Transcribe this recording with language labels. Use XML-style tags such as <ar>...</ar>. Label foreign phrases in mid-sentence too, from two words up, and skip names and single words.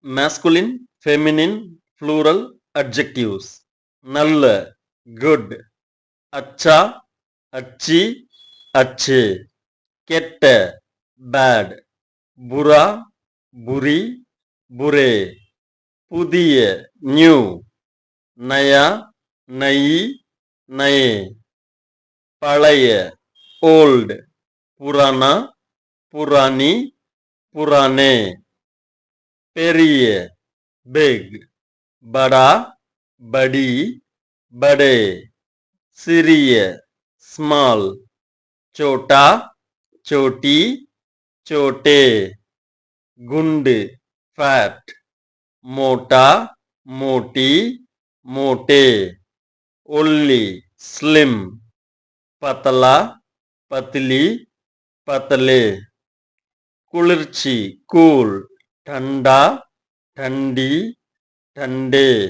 <en>masculine, feminine, plural adjectives.</en> <hi>நல்ல good, अच्छा अच्छी अच्छे, கெட்ட bad, बुरा बुरी बुरे, புதிய new, नया नई नए, பழைய old, पुराना पुरानी पुराने, பெரிய big, बड़ा बड़ी बड़े, சிறிய small, छोटा छोटी छोटे, गुंड fat, मोटा मोटी मोटे, ओल्ली slim, पतला पतली पतले, कुளிர்ச்சி cool, ठंडा ठंडी ठंडे,</hi>